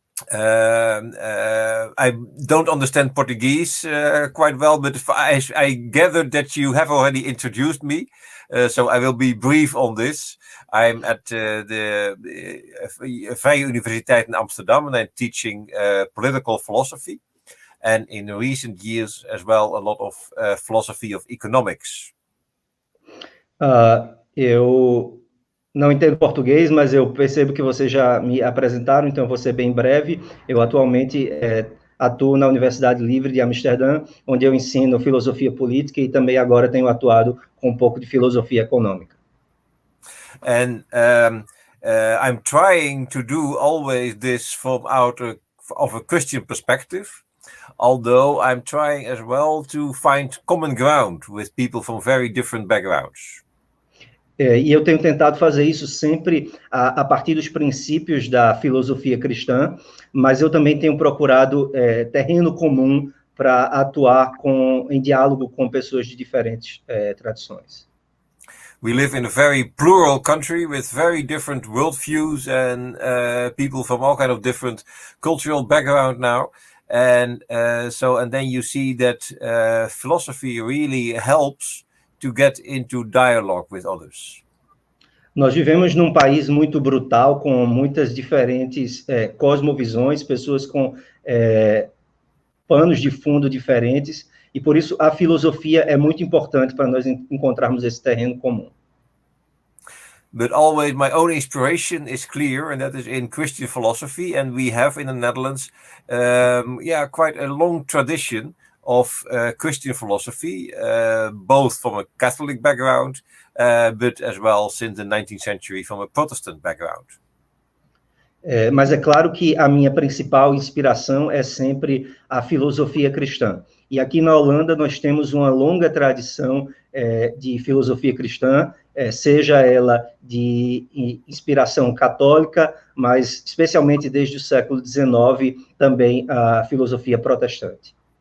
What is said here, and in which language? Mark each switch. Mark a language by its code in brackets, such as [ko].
[en] I don't understand Portuguese quite well, but I gathered that you have already introduced me, so I will be brief on this. I'm at the Vrije Universiteit in Amsterdam, and I'm teaching political philosophy, and in recent years as well a lot of philosophy of economics. [pt] Eu não entendo português, mas eu percebo que vocês já me apresentaram, então eu vou ser bem breve. Eu atualmente atuo na Universidade Livre de Amsterdam, onde eu ensino filosofia política e também agora tenho atuado com um pouco de filosofia econômica. [en] And I'm trying to do always this from out of a Christian perspective, although I'm trying as well to find common ground with people from very different backgrounds. [pt] E eu tenho tentado fazer isso sempre a partir dos princípios da filosofia cristã, mas eu também tenho procurado terreno comum para atuar em diálogo com pessoas de diferentes tradições. [en] We live in a very plural country with very different worldviews and people from all kind of different cultural background now. And then you see that philosophy really helps to get into dialogue with others. [pt] Nós vivemos num país muito brutal, com muitas diferentes cosmovisões, pessoas com panos de fundo diferentes, e por isso a filosofia é muito importante para nós encontrarmos esse terreno comum. [en] But always my own inspiration is clear, and that is in Christian philosophy, and we have in the Netherlands, quite a long tradition of Christian philosophy, both from a Catholic background, but as well since the 19th century from a Protestant background. [pt] Mas é claro que a minha principal inspiração é sempre a filosofia cristã. E aqui na Holanda nós temos uma longa tradição de filosofia cristã, seja ela de inspiração católica, mas especialmente desde o século XIX, também a filosofia protestante.